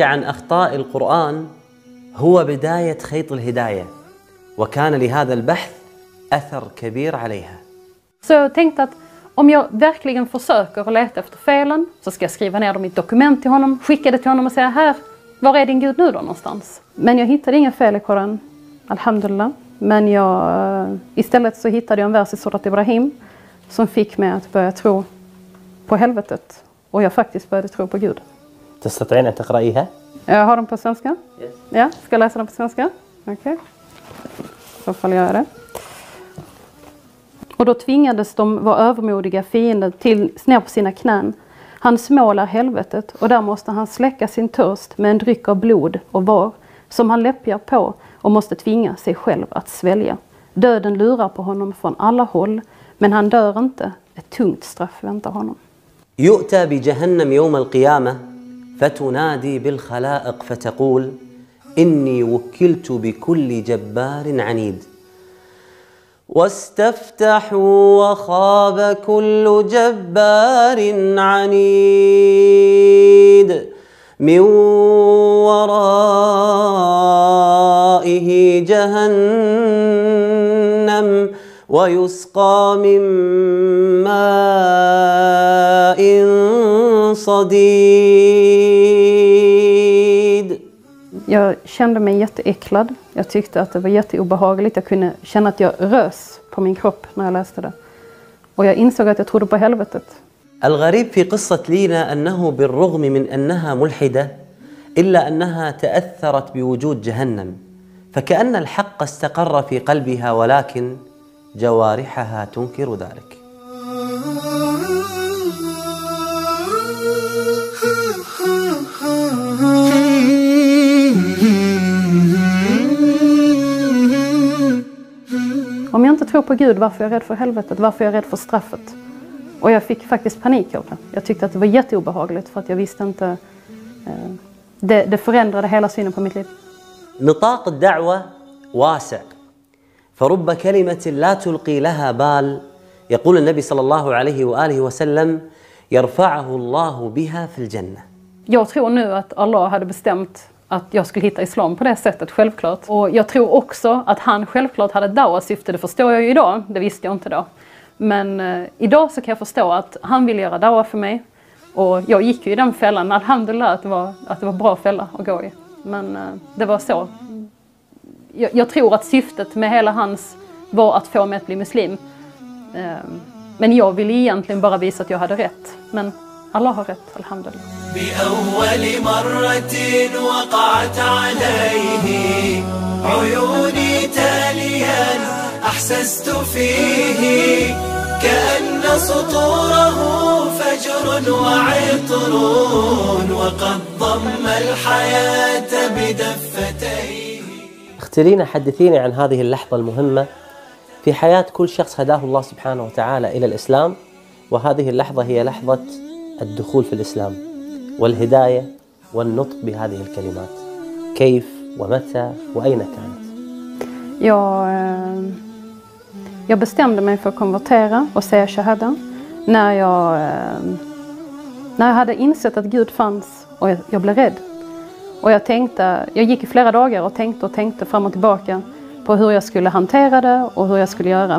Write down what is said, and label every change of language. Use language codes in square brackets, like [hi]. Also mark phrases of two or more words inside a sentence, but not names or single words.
[ar] عن أخطاء القرآن هو بداية خيط الهداية وكان لهذا البحث أثر كبير عليها. [sv] Så jag tänkte att om jag verkligen försöker att leta efter felen så ska jag skriva ner dem i ett dokument till honom, skicka det till honom och säga här, var är din Gud nu då någonstans? Men jag hittade inga fel i Koran, alhamdulillah. Men istället så hittade jag en vers i Surat Ibrahim som fick mig att börja tro på helvetet. Och jag faktiskt började tro på Gud. [ar] تستطيعين أن تقرأيها؟ [sv] Jag har dem på svenska? [en] Yes. [sv] Ja, ska jag läsa dem på svenska? Okej. Så får jag göra det. Och då tvingades de vara övermodiga fiender till ner på sina knän. Hans mål är helvetet och där måste han släcka sin törst med en dryck av blod och var som han läppjar på och måste tvinga sig själv att svälja. Döden lurar på honom från alla håll men han dör inte. Ett tungt straff väntar honom. [ar] يؤتى بجهنم يوم القيامة فتنادي بالخلائق فتقول إني وكلت بكل جبار عنيد واستفتحوا وخاب كل جبار عنيد من ورائه جهنم ويسقى من ماء صديد. [sv] Jag kände mig jätteäcklad. Jag tyckte att det var jätteobehagligt. Jag kunde känna att jag rös på min kropp när jag läste det. Och jag insåg att jag trodde på helvetet. [ar] الغريب في قصة لينا أنه بالرغم من أنها ملحدة إلا أنها تأثرت بوجود جهنم فكأن الحق استقر في قلبها ولكن جوارحها تنكر ذلك. [sv] Om jag inte tror på Gud, varför är jag rädd för helvetet? Varför är jag rädd för straffet? Och jag fick faktiskt panik av det. Jag tyckte att det var jätteobehagligt för att jag visste inte... Det förändrade hela synen på mitt liv. [ar] نطاق الدعوة واسع فرب كلمة لا تلقي لها بال يقول النبي صلى الله عليه وآله وسلم يرفعه الله بها في الجنة. [sv] Jag tror nu att Allah hade bestämt att jag skulle hitta islam på det sättet, självklart. Och jag tror också att han självklart hade dawa-syfte, det förstår jag ju idag, det visste jag inte då. Men idag så kan jag förstå att han ville göra dawa för mig. Och jag gick ju i den fällan, alhamdulillah att det var bra fälla att gå i. Men det var så. Jag tror att syftet med hela hans var att få mig att bli muslim. Men jag ville egentligen bara visa att jag hade rätt. Men Allah har rätt, alhamdulillah. [ar] بأول مرة وقعت عليه عيوني تاليا أحسست فيه كأن سطوره فجر وعطر وقد ضم الحياة بدفتيه. اختلينا حدثيني عن هذه اللحظة المهمة في حياة كل شخص هداه الله سبحانه وتعالى إلى الإسلام، وهذه اللحظة هي لحظة الدخول في الإسلام والهداية والنطق بهذه الكلمات. كيف ومتى وأين كانت؟ [sv] Jag bestämde mig för att konvertera och säga shahada när jag hade insett att Gud fanns och jag blev rädd. Och jag gick i flera dagar och tänkte fram och tillbaka på hur jag skulle hantera det och hur jag skulle göra.